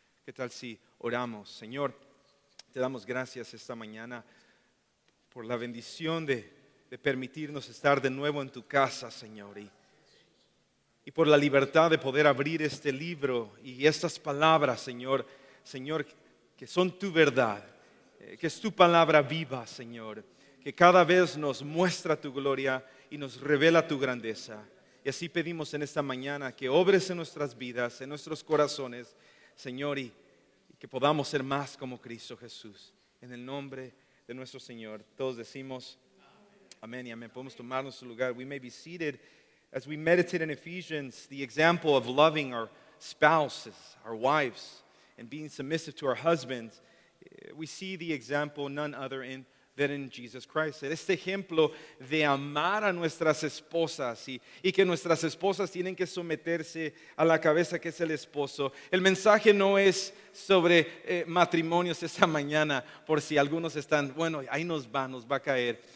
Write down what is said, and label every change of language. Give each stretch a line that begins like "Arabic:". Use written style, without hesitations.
Spanish: ¿Qué tal si oramos? Señor, te damos gracias esta mañana por la bendición de permitirnos estar de nuevo en tu casa, Señor, y por la libertad de poder abrir este libro y estas palabras, Señor, que son tu verdad, que es tu palabra viva, Señor, que cada vez nos muestra tu gloria y nos revela tu grandeza. Y así pedimos en esta mañana que obres en nuestras vidas, en nuestros corazones, Señor, y que podamos ser más como Cristo Jesús. En el nombre de nuestro Señor, todos decimos amén y amén. Podemos tomar nuestro lugar.
English: We may be seated as we meditate in Ephesians, the example of loving our spouses, our wives, and being submissive to our husbands. We see the example none other than in Jesus Christ.
Spanish: Este ejemplo de amar a nuestras esposas y que nuestras esposas tienen que someterse a la cabeza que es el esposo. El mensaje no es sobre matrimonios esta mañana, por si algunos están, bueno, ahí nos va a caer.